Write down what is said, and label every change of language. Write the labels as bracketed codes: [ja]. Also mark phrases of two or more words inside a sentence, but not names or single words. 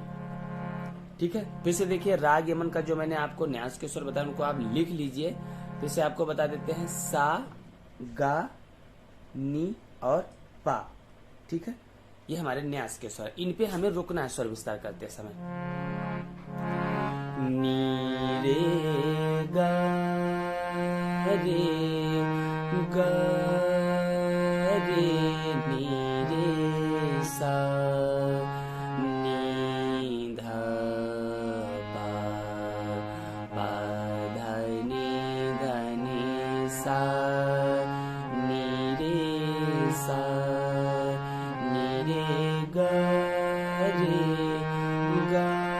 [hi] ठीक है, फिर से देखिए राग यमन का जो मैंने आपको न्यास के स्वर बताया उनको आप लिख लीजिए। फिर से आपको बता देते हैं सा, गा, नी और पा। ठीक है, ये हमारे न्यास के स्वर, इन पे हमें रुकना है स्वर विस्तार करते समय। नी रे गा रे नी रे सा, नी धा पा धा नी सा, नी रे सा, नी रे गा रे गा